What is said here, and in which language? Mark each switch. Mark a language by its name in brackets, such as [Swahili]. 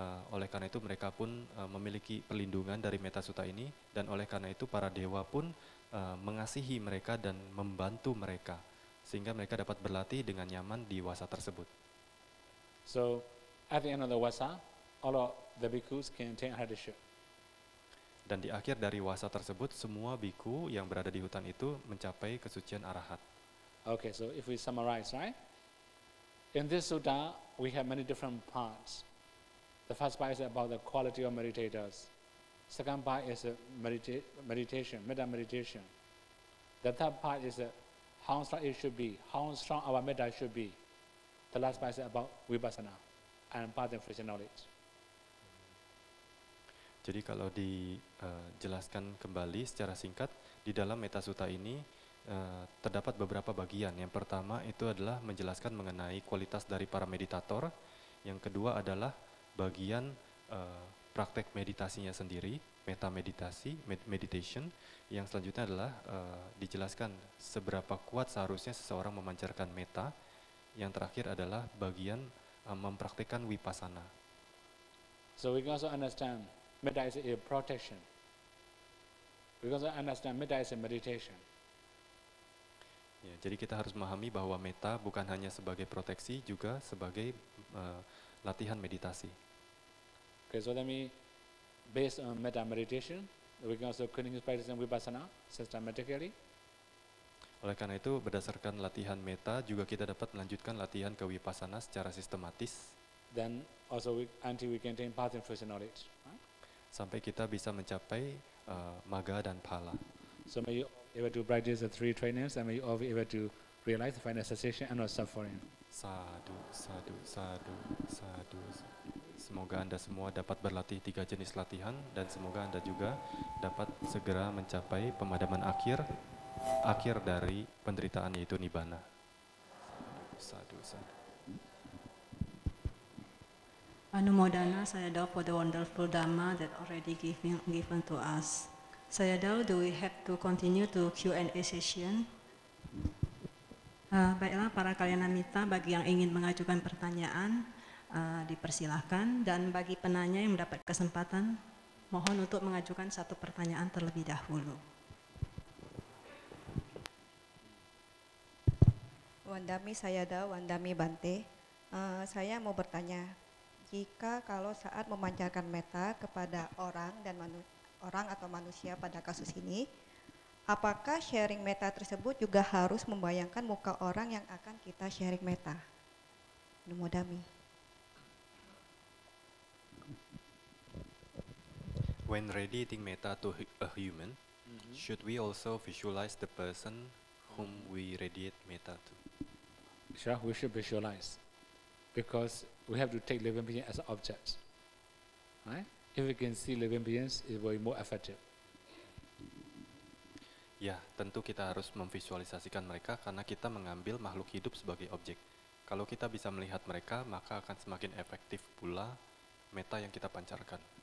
[Indonesian] Oleh karena itu mereka pun memiliki perlindungan dari Metta Sutta ini, dan oleh karena itu para dewa pun mengasihi mereka dan membantu mereka, sehingga mereka dapat berlatih dengan nyaman di wasa tersebut. [English] So at the end of the wasa, all of the bhikkhus can attain arhatship. [Indonesian] Dan di akhir dari wasa tersebut, semua bhikkhu yang berada di hutan itu mencapai kesucian arahat. [English] Okay, so if we summarize, right? In this sutta, we have many different parts. The first part is about the quality of meditators. Second part is meditation, metta meditation. The third part is how strong it should be, how strong our metta should be. The last part is about vipassana and path and fruition knowledge. [Indonesian] Jadi kalau dijelaskan kembali secara singkat, di dalam Metta Sutta ini terdapat beberapa bagian. Yang pertama itu adalah menjelaskan mengenai kualitas dari para meditator. Yang kedua adalah bagian praktek meditasinya sendiri, meta meditasi, meditation. Yang selanjutnya adalah dijelaskan seberapa kuat seharusnya seseorang memancarkan meta. Yang terakhir adalah bagian mempraktikkan vipassana. [English] So we can also understand metta is a protection. We can also understand metta is a meditation. [Indonesian] Ya, jadi kita harus memahami bahwa meta bukan hanya sebagai proteksi, juga sebagai latihan meditasi. [English] Okay, so let me, based on metta meditation, we can also continue practicing vipassana systematically. [Indonesian] Oleh karena itu, berdasarkan latihan meta, juga kita dapat melanjutkan latihan ke vipassana secara sistematis. [English] Then also until we can attain path and fruition knowledge. Right? [Indonesian] Sampai kita bisa mencapai magga dan phala. [English] So may you able to practice the three trainings, and may you all be able to realize the final cessation and not suffering. [Pali] Sadhu, sadhu, sadhu, sadhu. [Indonesian] Semoga Anda semua dapat berlatih 3 jenis latihan, dan semoga Anda juga dapat segera mencapai pemadaman akhir dari penderitaan, yaitu nibbana. [Pali] Sadhu, sadhu. [English] Anumodana Sayadaw for the wonderful Dhamma that already given to us. Sayadaw, do we have to continue to Q&A session? [Indonesian] Baiklah para kalyanamita, bagi yang ingin mengajukan pertanyaan, dipersilahkan, dan bagi penanya yang mendapat kesempatan, mohon untuk mengajukan satu pertanyaan terlebih dahulu. Wandami Sayadaw, Wandami Bante, saya mau bertanya, jika kalau saat memancarkan metta kepada orang atau manusia pada kasus ini, apakah sharing metta tersebut juga harus membayangkan muka orang yang akan kita sharing metta? Numodami. [English] When radiating metta to a human, should we also visualize the person whom we radiate metta to? Sure, we should visualize, because we have to take living beings as objects. Right? If we can see living beings, it will be more effective. [Indonesian] Ya, tentu kita harus memvisualisasikan mereka karena kita mengambil makhluk hidup sebagai objek. Kalau kita bisa melihat mereka, maka akan semakin efektif pula metta yang kita pancarkan.